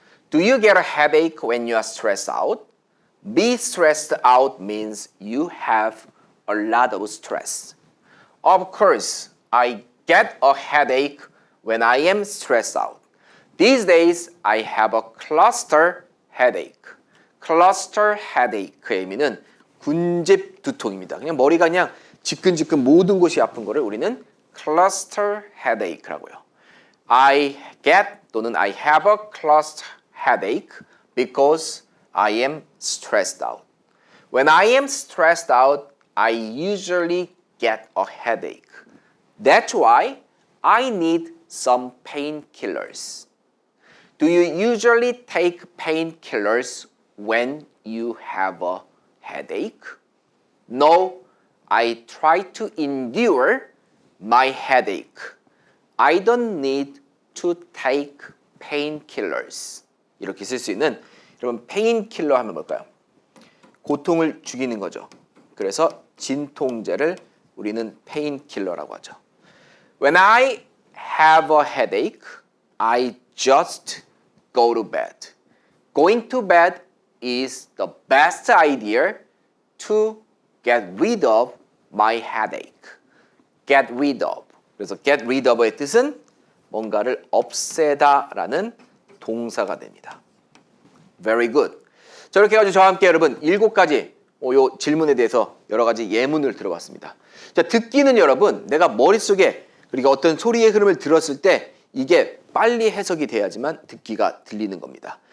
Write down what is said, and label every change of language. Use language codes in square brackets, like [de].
[en] Do you get a headache when you are stressed out? Be stressed out means you have a lot of stress. Of course, I get a headache when I am stressed out. These days, I have a cluster headache. [ko] cluster headache의 의미는 군집 두통입니다. 그냥 머리가 그냥 지끈지끈 모든 곳이 아픈 거를 우리는 cluster headache라고요. [en] I get [ko] 또는 [en] I have a cluster headache because I am stressed out. When I am stressed out, I usually get a headache. That's why I need some painkillers. Do you usually take painkillers when you have a headache? No, I try to endure my headache. I don't need to take painkillers. [ko] 이렇게 쓸 수 있는 여러분 painkiller 하면 뭘까요? 고통을 죽이는 거죠. 그래서 진통제를 우리는 painkiller라고 하죠. [en] When I have a headache, I just go to bed. Going to bed is the best idea to get rid of my headache. Get rid of. [ko] 그래서 get rid of의 뜻은 뭔가를 없애다라는 동사가 됩니다. [en] Very good. [ko] 자, 이렇게 해가지고 저와 함께 여러분 7가지 요 질문에 대해서 여러 가지 예문을 들어봤습니다. 자, 듣기는 여러분 내가 머릿속에 그리고 어떤 소리의 흐름을 들었을 때 이게 빨리 해석이 돼야지만 듣기가 들리는 겁니다.